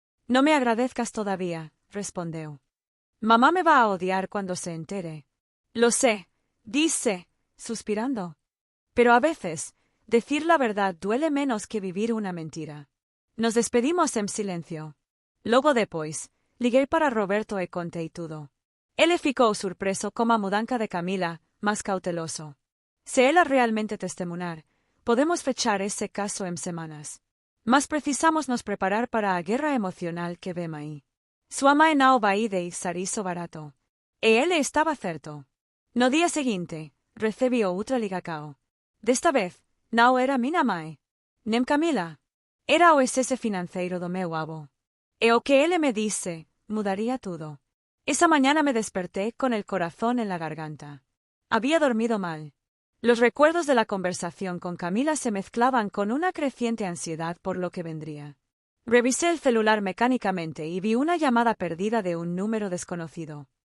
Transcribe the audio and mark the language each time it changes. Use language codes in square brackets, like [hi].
[es] No me agradezcas todavía, respondió. Mamá me va a odiar cuando se entere. Lo sé, dice, suspirando. Pero a veces, decir la verdad duele menos que vivir una mentira. Nos despedimos en silencio. [pt] Logo depois, liguei para Roberto e contei tudo. Ele ficou surpreso como a mudança de Camila, mas cauteloso. Se ela realmente testemunhar, podemos fechar esse caso em semanas. Mas precisamos nos preparar para a guerra emocional que vem aí. Sua mãe não vai deixar isso barato. E ele estava certo. No dia seguinte, recebi outra ligação. Desta vez, não era minha mãe, nem Camila. Era o excese financeiro do meu avô. E o que ele me disse, mudaría tudo. [es] Esa mañana me desperté con el corazón en la garganta. Había dormido mal. Los recuerdos de la conversación con Camila se mezclaban con una creciente ansiedad por lo que vendría. Revisé el celular mecánicamente y vi una llamada perdida de un número desconocido.